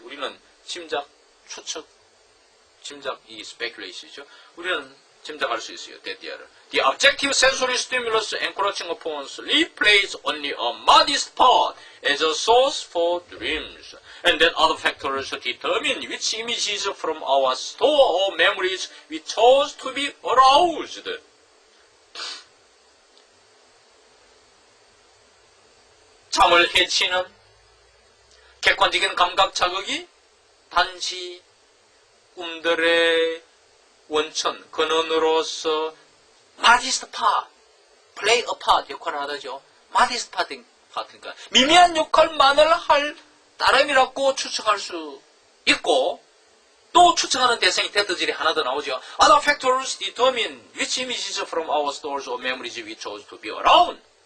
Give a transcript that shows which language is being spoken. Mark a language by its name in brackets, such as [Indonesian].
[Korean] 우리는 침작, 추측, 이 speculation이죠. 우리는 짐작할 수 있어요. [English] The objective sensory stimulus encroaching upon sleep plays only a modest part as a source for dreams, and that other factors determine which images from our store of memories we chose to be aroused. [Korean] 잠을 해치는 객관적인 감각 자극이 단지 꿈들의 원천, 근원으로서 [English] modest part, play a part [Korean] 역할을 하다죠. modest part니까 미미한 역할만을 할 따름이라고 추측할 수 있고 또 추측하는 대상이 대터질이 하나 더 나오죠. [English] Other factors determine which images from our stores of memories we chose to be around.